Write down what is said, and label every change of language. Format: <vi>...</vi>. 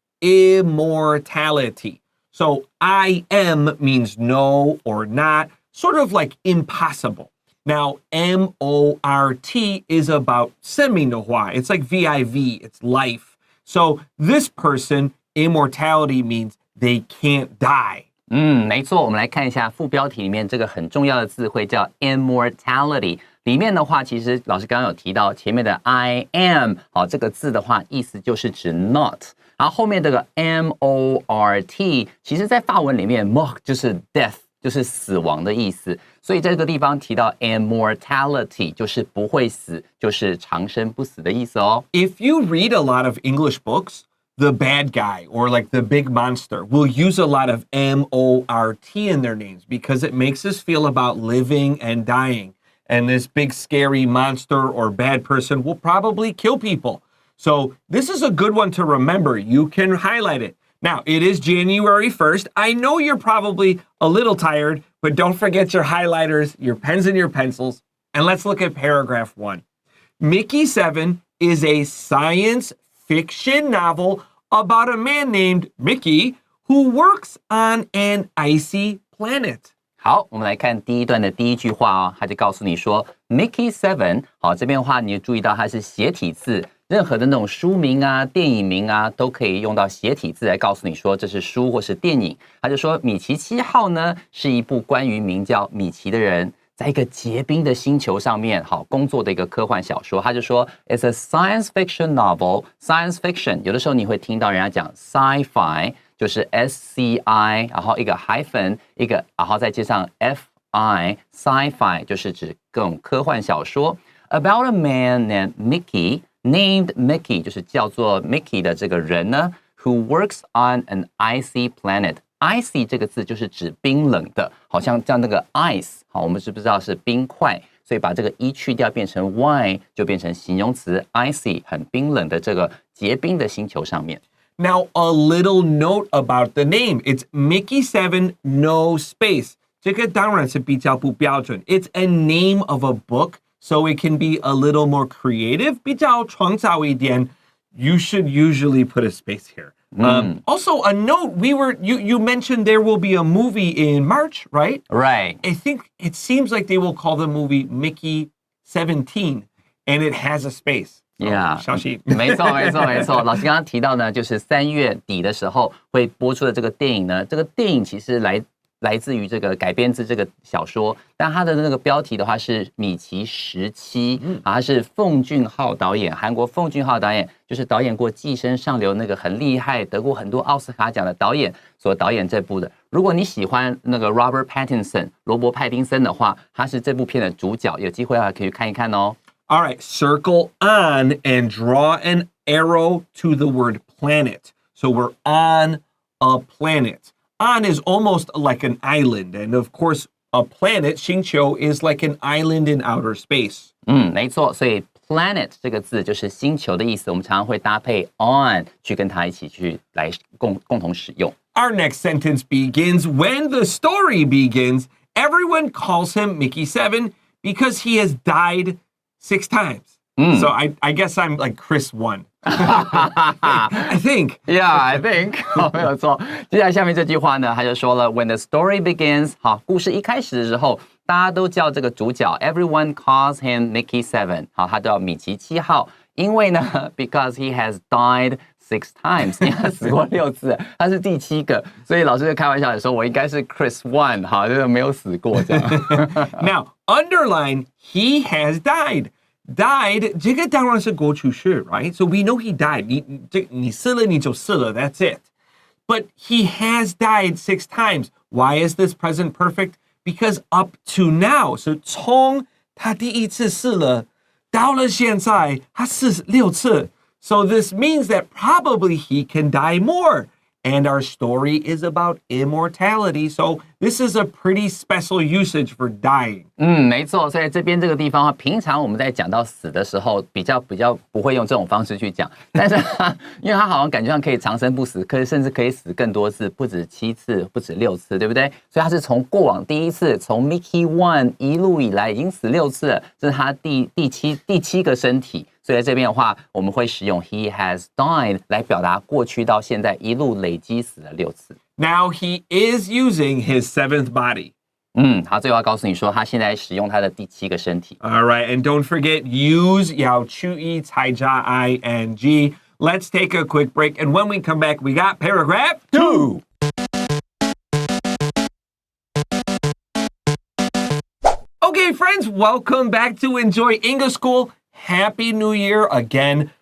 <en>Immortality. So I am means no or not, sort of like impossible. Now, M-O-R-T is about</en> <zh>生命的话.</zh> <en>It's like V-I-V, it's life. So this person, immortality means they can't die.</en> <zh>没错，我们来看一下副标题里面这个很重要的字汇叫 immortality。里面的话，其实老师刚刚有提到前面的 I am， 好，这个字的话意思就是指 not， 然后后面这个 M-O-R-T， 其实在法文里面 mort 就是 death， 就是死亡的意思，所以在这个地方提到 immortality 就是不会死，就是长生不死的意思哦。</zh> <en>If you read a lot of English books,the bad guy or like the big monster will use a lot of M-O-R-T in their names because it makes us feel about living and dying. And this big scary monster or bad person will probably kill people. So this is a good one to remember. You can highlight it. Now, it is January 1st. I know you're probably a little tired, but don't forget your highlighters, your pens and your pencils. And let's look at paragraph 1. Mickey 7 is a science fiction novel about a man named Mickey who works on an icy planet.</en> <zh>好，我们来看第一段的第一句话哦，他就告诉你说 Mickey 7， 好，这边的话你就注意到它是斜体字，任何的那种书名啊、电影名啊，都可以用到斜体字来告诉你说这是书或是电影。他就说米奇7号呢是一部关于名叫米奇的人在一个结冰的星球上面好工作的一个科幻小说。他就说</zh> <en>It's a science fiction novel.</en> <zh>Science fiction 有的时候你会听到人家讲 sci-fi 就是 S-C-I 然后一个 hyphen 一个然后再接上 F-I sci-fi 就是指各种科幻小说</zh> <en>About a man named Mickey</en> <zh>就是叫做 Mickey 的这个人呢</zh> <en>Who works on an icy planet.</en> <zh>Icy 这个字就是指冰冷的，好像那个 ice， 好，我们知不知道是冰块？所以把这个 e 去掉，变成 y， 就变成形容词 icy， 很冰冷的这个结冰的星球上面。</zh> <en>Now, a little note about the name. It's Mickey 7, no space.</en> <zh>这个当然是比较不标准.</zh> <en>It's a name of a book, so it can be a little more creative,</en> <zh>比较创造一点,</zh> <en>you should usually put a space here. Also, a note, you mentioned there will be a movie in March, right? Right. I think it seems like they will call the movie Mickey 17, and it has a space. Yeah.</en> <zh>小心。没错。老师刚刚提到呢，就是3月底的时候会播出的这个电影呢，这个电影其实来自于这个改编自这个小说，但它的那个标题的话是米奇17，它是奉俊昊导演，韩国奉俊昊导演就是导演过《寄生上流》那个很厉害，得过很多奥斯卡奖的导演所导演这部的。如果你喜欢那个 Robert Pattinson 罗伯·派丁森的话，他是这部片的主角，有机会的话可以去看一看哦。</zh> <en>All right, circle on and draw an arrow to the word planet. So we're on a planet.On is almost like an island, and of course, a planet, 星球, is like an island in outer space.</en> <zh>没错，所以 planet 这个字就是星球的意思，我们常常会搭配 on 去跟它一起去来共同使用。</zh> <en>Our next sentence begins, when the story begins, everyone calls him Mickey 7 because he has died 6 times. So I guess I'm like Chris 1. I think. Yeah, I think.</en> <zh>没有错。接下来下面这句话呢，他就说了 ，</zh> <en>When the story begins，</en> <zh>好，故事一开始的时候，大家都叫这个主角 ，</zh> <en>everyone calls him Mickey 7，</en> <zh>好，他叫米奇7号，因为呢 ，</zh> <en>because he has died 6 times，</en> <zh>因为他死过6次，他是第7个，所以老师就开玩笑的说，我应该是 Chris 1， 好，就是没有死过这样。</zh> <en>Now underline he has died,</en> <zh>这个当然是过去式,</zh> <en>right? So we know he died.</en> <zh>你死了你就死了,</zh> <en>that's it. But he has died 6 times. Why is this present perfect? Because up to now, so</en> <zh>从他第一次死了到了现在他死6次.</zh> <en>So this means that probably he can die more. And our story is about immortality. So this is a pretty special usage for dying.</en> <zh>没错，所以这边这个地方的话，平常我们在讲到死的时候，比较不会用这种方式去讲。但是因为他好像感觉上可以长生不死，甚至可以死更多次，不止7次，不止6次，对不对？所以他是从过往第一次，从 Mickey 1一路以来已经死6次了，这是他第七个身体。所以在这边的话，我们会使用</zh> <en>he has died</en> <zh>来表达过去到现在一路累积死了6次。</zh> <en>Now he is using his 7th body.</en> <zh>好，最后要告诉你说，他现在使用他的第7个身体。</zh> <en>All right, and don't forget, use</en> <zh>要注意才加</zh> <en>ing. Let's take a quick break, and when we come back, we got paragraph 2. Okay, friends, welcome back to Enjoy English School. Happy New Year again.</en>